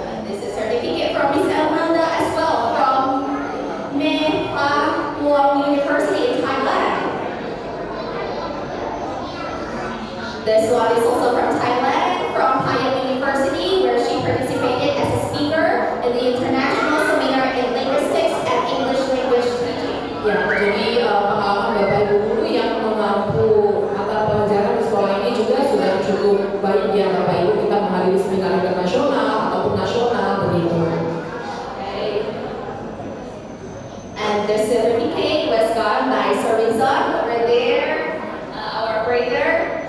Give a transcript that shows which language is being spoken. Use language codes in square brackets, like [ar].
[en] This is a certificate from Miss Imelda as well from Mei Luang University in Thailand. This one is also from Thailand, from Payam University, where she participated as a speaker in the International Seminar in Linguistics and English Language Teaching. [id] Ya, jadi pengalaman Bapak Ibu guru yang mengampu mata pelajaran di sekolah ini juga sudah cukup baik ya Bapak Ibu, kita menghadiri seminar internasional ataupun nasional begitu. [en] Okay. And the certificate was gotten by Sir Rizal over there, our brother.